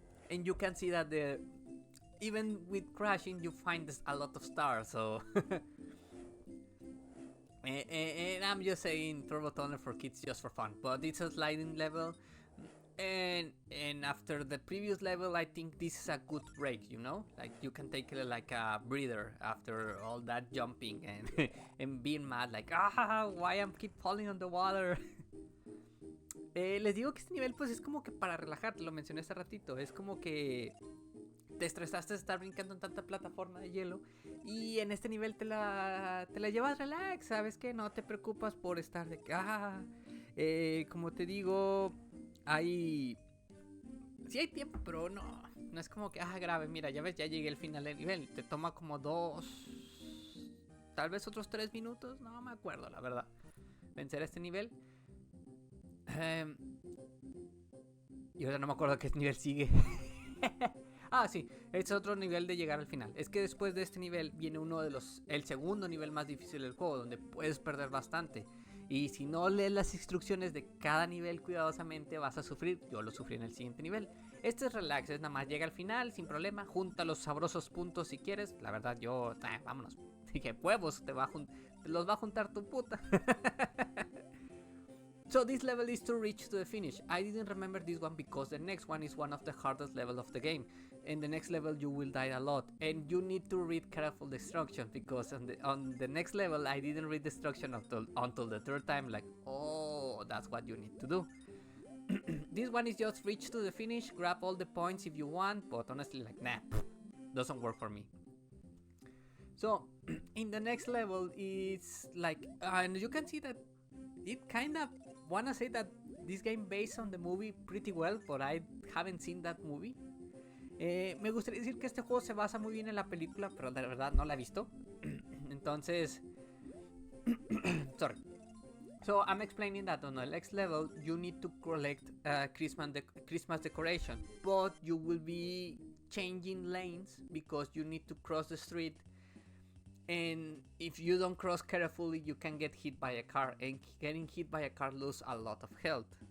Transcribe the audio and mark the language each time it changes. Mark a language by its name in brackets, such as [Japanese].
[English] And you can see that even with crashing you find a lot of stars, so and I'm just saying Turbo Tunnel for kids just for fun, but it's a sliding level, and after the previous level I think this is a good break, you know, like you can take like a breather after all that jumping and and being mad like why I'm keep falling on the water. [Spanish] Les digo que este nivel pues es como que para relajarte, lo mencioné hace ratito, es como que te estresaste de estar brincando en tanta plataforma de hielo y en este nivel te la llevas relax, ¿sabes qué? No te preocupas por estar de que como te digo, sí hay tiempo, pero no es como que grave, mira, ya ves, ya llegué al final del nivel, te toma como 2, tal vez otros 3 minutos, no me acuerdo la verdad, vencer este nivel. Y ahora no me acuerdo qué nivel sigue. Sí, es otro nivel de llegar al final. Es que después de este nivel viene el segundo nivel más difícil del juego, donde puedes perder bastante. Y si no lees las instrucciones de cada nivel cuidadosamente vas a sufrir. Yo lo sufrí en el siguiente nivel. Este es relax, es nada más llega al final sin problema, junta los sabrosos puntos si quieres. La verdad yo, vámonos. Dije, huevos, te los va a juntar tu puta. [English] So this level is to reach to the finish. I didn't remember this one because the next one is one of the hardest levels of the game. In the next level you will die a lot and you need to read careful the instruction, because on the next level I didn't read the instruction until the third time, like, oh, that's what you need to do. This one is just reach to the finish, grab all the points if you want, but honestly, like, nah, doesn't work for me. So in the next level it's like, and you can see that it kind of wanna say that this game based on the movie pretty well, but I haven't seen that movie. [Spanish] Me gustaría decir que este juego se basa muy bien en la película, pero de verdad no la he visto. Entonces, sorry. [English] So I'm explaining that on the next level you need to collect Christmas decoration, but you will be changing lanes because you need to cross the street. And if you don't cross carefully, you can get hit by a car, and getting hit by a car loses a lot of health.